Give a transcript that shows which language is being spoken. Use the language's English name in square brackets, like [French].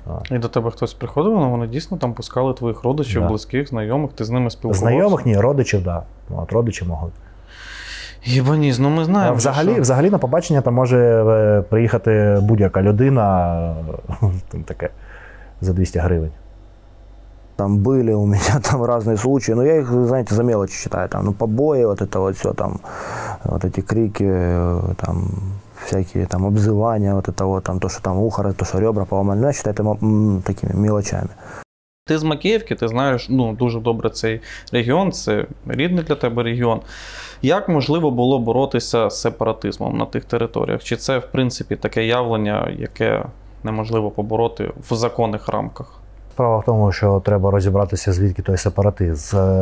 [Ukrainian] І до тебе хтось приходив, вони дійсно там пускали твоїх родичів, Да. близьких, знайомих, ти з ними спілкувався? Знайомих ні, родичів, так. Да. От, родичі можуть. Єбаніс, ну ми знаємо. Взагалі на побачення там може приїхати будь-яка людина, там таке, за 200 гривень. [Russian] Там были у меня там разные случаи, но я их, знаете, за мелочи считаю. Там, ну, побои, вот это вот все, там, вот эти крики, там, всякие там обзывания, вот это вот, там, то, что там ухо, то, что ребра поломали. Я считаю это такими мелочами. [Ukrainian] Ти з Макіївки, ти знаєш ну, дуже добре цей регіон, це рідний для тебе регіон. Як можливо було боротися з сепаратизмом на тих територіях? Чи це, в принципі, таке явлення, яке неможливо побороти в законних рамках? Справа в тому, що треба розібратися, звідки той сепаратизм.